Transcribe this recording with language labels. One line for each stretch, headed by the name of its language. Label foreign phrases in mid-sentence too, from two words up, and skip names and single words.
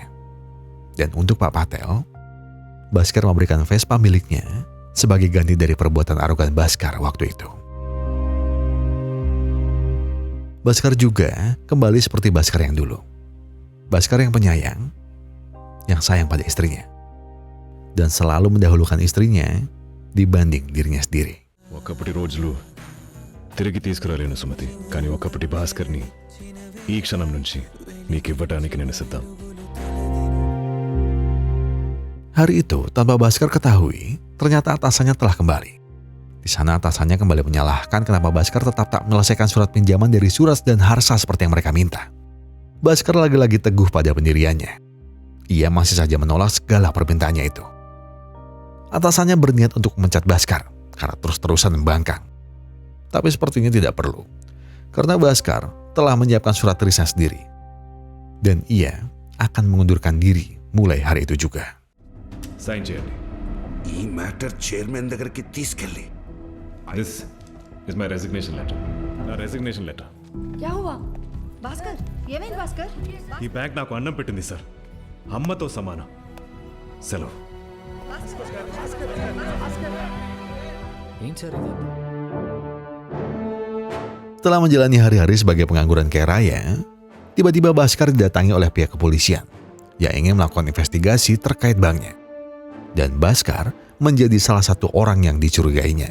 Indonesian: Dan untuk Pak Patel, Bhaskar memberikan Vespa miliknya sebagai ganti dari perbuatan arogan Bhaskar waktu itu. Bhaskar juga kembali seperti Bhaskar yang dulu. Bhaskar yang penyayang, yang sayang pada istrinya, dan selalu mendahulukan istrinya dibanding dirinya sendiri.
Telugu: ఒకప్పటి రోజులు తిరిగి తీసుకురాలేను సుమతి, కానీ ఒకప్పటి భాస్కర్ని ఈ క్షణం నుంచి నీకు ఇవ్వడానికి నేను సిద్ధం.
Indonesian: Hari itu, tanpa Bhaskar ketahui, ternyata atasannya telah kembali. Di sana atasannya kembali menyalahkan kenapa Bhaskar tetap tak menyelesaikan surat pinjaman dari Suraj dan Harsha seperti yang mereka minta. Bhaskar lagi-lagi teguh pada pendiriannya. Ia masih saja menolak segala permintaannya itu. Atasannya berniat untuk memecat Bhaskar karena terus-terusan membangkang. Tapi sepertinya tidak perlu, karena Bhaskar telah menyiapkan surat resign sendiri. Dan ia akan mengundurkan diri mulai hari itu juga.
Telugu: సైన్ చేయండి. ఈ
English: matter chairman
Telugu: దగ్గరికి తీసుకెళ్ళి
English: this is my resignation letter. నా resignation letter.
Hindi: क्या हुआ भास्कर
Telugu: ఏమైంది భాస్కర్ ఈ బ్యాంక్ నాకు అన్నం పెట్టింది సార్, అమ్మతో సమానం. సెలవు.
Indonesian: Setelah menjalani hari-hari sebagai pengangguran kaya raya, tiba-tiba Bhaskar didatangi oleh pihak kepolisian yang ingin melakukan investigasi terkait banknya. Dan Bhaskar menjadi salah satu orang yang dicurigainya.